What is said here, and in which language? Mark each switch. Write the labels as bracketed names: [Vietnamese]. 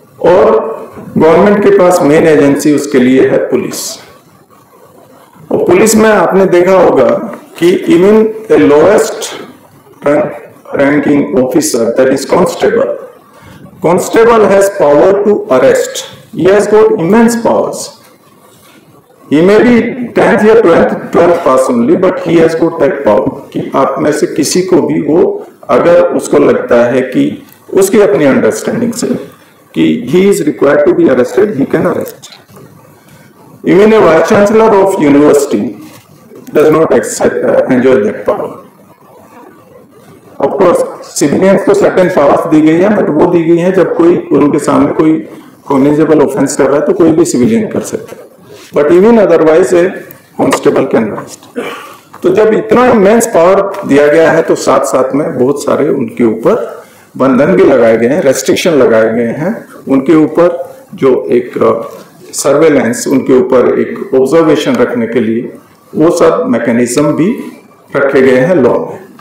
[Hindi] और गवर्नमेंट के पास main agency उसके लिए है पुलिस. और पुलिस में आपने देखा होगा कि [English] Even the lowest ranking officer, that is constable, constable has power to arrest. He has got immense powers. He may be 10th या 12th pass only, but he has got that power [Hindi] कि आप में से किसी को भी वो, अगर उसको लगता है कि उसकी अपनी अंडरस्टैंडिंग से कि [English] he is required to be arrested, he can arrest. Even a vice chancellor of university does not enjoy that power. Of course, [Hindi] civilians को सर्टेन पावर्स दी गई है, बट वो दी गई है जब कोई उनके सामने कोई कॉग्निजेबल ऑफेंस कर रहा है तो कोई भी सिविलियन कर सकता है, [English] But even otherwise a constable can arrest. [Hindi] तो जब इतना इमेंस पावर दिया गया है तो साथ साथ में बहुत सारे उनके ऊपर बंधन भी लगाए गए हैं, रेस्ट्रिक्शन लगाए गए हैं उनके ऊपर, जो एक सर्वेलेंस, उनके ऊपर एक ऑब्जर्वेशन रखने के लिए वो सब मैकेनिज्म भी रखे गए हैं लॉ में.